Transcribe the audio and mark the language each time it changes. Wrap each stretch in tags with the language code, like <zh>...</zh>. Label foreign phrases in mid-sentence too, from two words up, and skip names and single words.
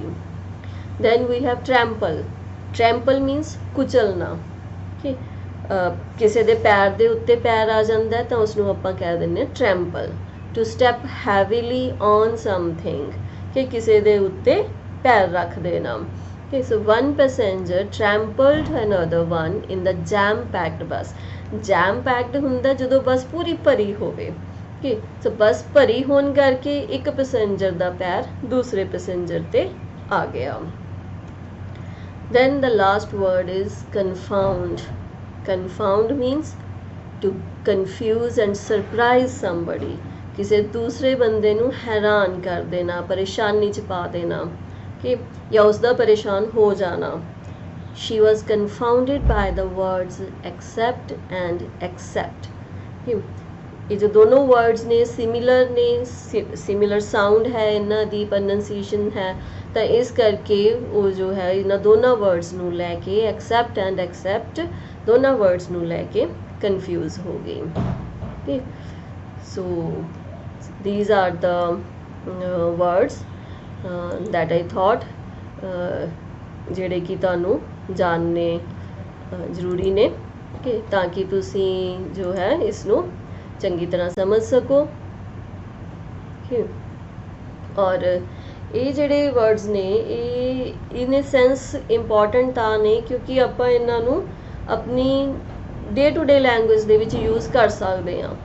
<en>Then we have trample. Trample means ਕੁਚਲਣਾ।</en> <pa>ਕਿ ਕਿਸੇ ਦੇ ਪੈਰ ਦੇ ਉੱਤੇ ਪੈਰ ਆ ਜਾਂਦਾ ਤਾਂ ਉਸ ਨੂੰ ਆਪਾਂ ਕਹਿ ਦਿੰਦੇ ਹਾਂ ਟਰੈਂਪਲ।</pa> <en>To step heavily on something,</en> <pa>ਕਿ ਕਿਸੇ ਦੇ ਉੱਤੇ ਪੈਰ ਰੱਖ ਦੇਣਾ।</pa> <en>Okay, so one passenger trampled another one in the jam-packed bus.</en> <pa>Jam-packed ਹੁੰਦਾ ਜਦੋਂ ਬੱਸ ਪੂਰੀ ਭਰੀ ਹੋਵੇ।</pa> <en>Okay, so</en> <pa>ਬੱਸ ਭਰੀ ਹੋਣ ਕਰਕੇ ਇੱਕ ਪੈਸੇਂਜਰ ਦਾ ਪੈਰ ਦੂਸਰੇ ਪੈਸੇਂਜਰ ਤੇ ਆ ਗਿਆ।</pa> <en>Then the last word is confound. Confound means to confuse and surprise somebody.</en> <pa>ਕਿਸੇ ਦੂਸਰੇ ਬੰਦੇ ਨੂੰ ਹੈਰਾਨ ਕਰ ਦੇਣਾ, ਪਰੇਸ਼ਾਨੀ ਚ ਪਾ ਦੇਣਾ ਕਿ ਜਾਂ ਉਸਦਾ ਪਰੇਸ਼ਾਨ ਹੋ ਜਾਣਾ।</pa> <en>She was confounded by the words accept and accept.</en> <pa>ਇਹ ਜੋ ਦੋਨੋਂ words ਨੇ ਸਿਮਿਲਰ ਨੇ,</pa> <en>similar sound</en> <pa>ਹੈ, ਇਹਨਾਂ ਦੀ ਪ੍ਰੋਨੰਸੀਏਸ਼ਨ ਹੈ, ਤਾਂ ਇਸ ਕਰਕੇ ਉਹ ਜੋ ਹੈ ਇਹਨਾਂ ਦੋਨਾਂ words ਨੂੰ ਲੈ ਕੇ</pa> <en>accept and accept</en> <pa>ਦੋਨਾਂ words ਨੂੰ ਲੈ ਕੇ confuse ਹੋ ਗਈ।</pa> <en>Okay, so these are the words that I thought</en> <pa>ਜਿਹੜੇ ਕਿ ਤੁਹਾਨੂੰ ਜਾਣਨੇ ਜ਼ਰੂਰੀ ਨੇ ਕਿ ਤਾਂ ਕਿ ਤੁਸੀਂ ਜੋ ਹੈ ਇਸ ਨੂੰ ਚੰਗੀ ਤਰ੍ਹਾਂ ਸਮਝ ਸਕੋ। ਔਰ ਇਹ ਜਿਹੜੇ ਵਰਡਸ ਨੇ ਇਹ</pa> <en>in sense important</en> <pa>ਤਾਂ ਨੇ ਕਿਉਂਕਿ ਆਪਾਂ ਇਹਨਾਂ ਨੂੰ ਆਪਣੀ</pa> <en>day to day language</en> <pa>ਦੇ ਵਿੱਚ ਯੂਜ਼ ਕਰ ਸਕਦੇ ਹਾਂ।</pa>